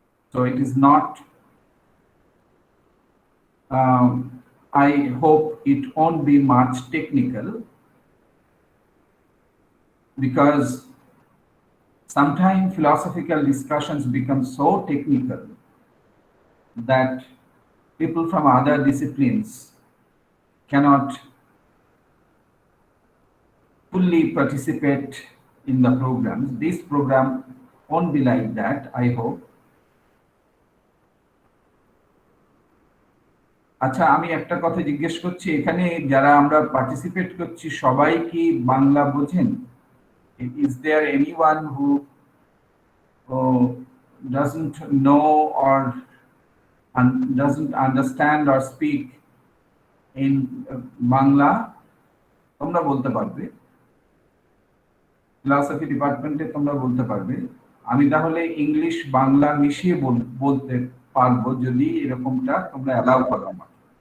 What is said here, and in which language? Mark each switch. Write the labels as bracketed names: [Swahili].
[English] So it is not, I hope it won't be much technical, because sometimes philosophical discussions become so technical that people from other disciplines cannot fully participate in the programs. This program won't be like that, I hope. [Bangla] আচ্ছা, আমি একটা কথা জিজ্ঞেস করছি, এখানে যারা আমরা participate করছি সবাই কি বাংলা বোঝেন? [English] Is there anyone who doesn't know or doesn't understand or speak in Bangla? [Bangla] তোমরা বলতে পারবে, ফিলসফি ডিপার্টমেন্টে তোমরা বলতে পারবে। আমি তাহলে ইংলিশ বাংলা মিশিয়ে বলতে পারবো যদি এরকমটা তোমরা অ্যালাউ করো আমাকে।